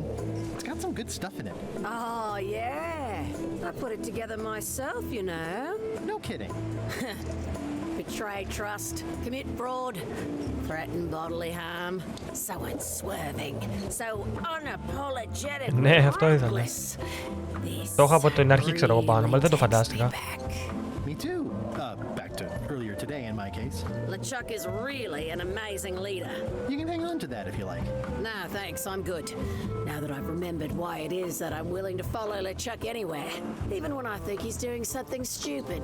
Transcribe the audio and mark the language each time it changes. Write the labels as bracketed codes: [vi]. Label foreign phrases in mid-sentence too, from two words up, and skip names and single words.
[en] It's got some good stuff in it. Oh, yeah. I put it together myself, you know. No kidding. Betray trust, commit fraud, threaten bodily harm. So unswerving, so unapologetic. [el] Ναι, αυτό ήθελα. Το είχα από την αρχή, ξέρω εγώ πάνω, αλλά δεν το φαντάστηκα. [en] Me too. Back to earlier today in my case. LeChuck is really an amazing leader. You can hang on to that if you like. No, thanks, I'm good. Now that I've remembered why it is that I'm willing to follow LeChuck anywhere, even when I think he's doing something stupid.